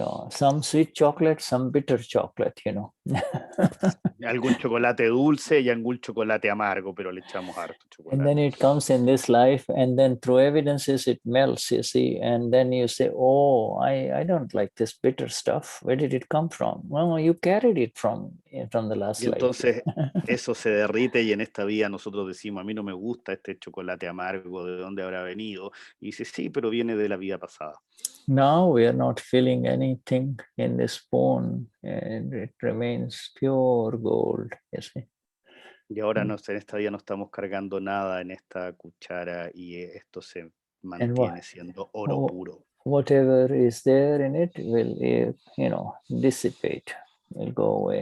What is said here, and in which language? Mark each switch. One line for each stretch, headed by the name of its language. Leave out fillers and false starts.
English: Some sweet chocolate, some bitter chocolate,
Spanish: Algún chocolate dulce y algún chocolate amargo, pero le echamos harto chocolate.
English: And then it comes in this life, and then through evidences it melts, you see, and then you say, oh, I don't like this bitter stuff. Where did it come from? Well, you carried it from the last life.
Spanish: Entonces eso se derrite y en esta vida nosotros decimos, a mí no me gusta este chocolate amargo, ¿de dónde habrá venido? Y dice, sí, pero viene de la vida pasada.
English: Now we are not filling anything in this spoon, and it remains pure gold, you see.
Spanish: Y ahora en esta vida no estamos cargando nada en esta cuchara y esto se mantiene siendo oro puro.
English: Whatever is there in it will, dissipate, will go away.